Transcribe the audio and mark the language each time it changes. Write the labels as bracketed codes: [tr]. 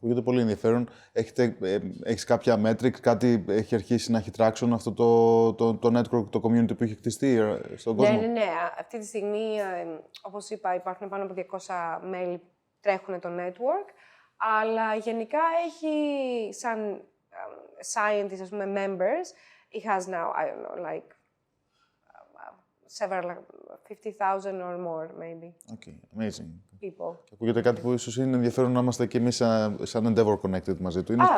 [el] Ακούγεται πολύ ενδιαφέρον. Έχεις κάποια metrics, κάτι έχει αρχίσει να έχει traction αυτό το network, το community που έχει χτιστεί στον κόσμο? Ναι. Αυτή τη στιγμή, όπως είπα, υπάρχουν πάνω από 200 μέλη που τρέχουν το network, αλλά γενικά έχει σαν scientists, ας πούμε, members. [en] It has now, I don't know, like several, 50,000 or more, maybe. Okay, amazing. People. [el] Και ακούγεται κάτι που ίσως είναι ενδιαφέρον να είμαστε και εμείς σαν Endeavor Connected μαζί του.